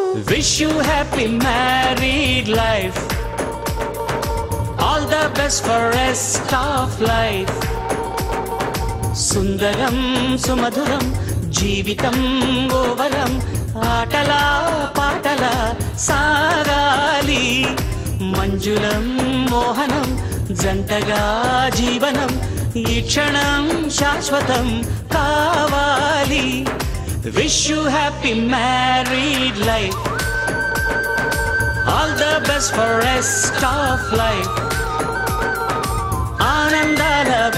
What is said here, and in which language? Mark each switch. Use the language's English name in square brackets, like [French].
[English] Wish you happy married life, all the best for rest of life. [Telugu] సుందరం సుమధురం జీవితం ఓవరం, ఆటలా పాటలా సాగాలి. మంజులం మోహనం జంటగా జీవనం, ఈ క్షణం శాశ్వతం కావాలి. [English] Wish you happy married life, all the best for rest of life. ఆనందాల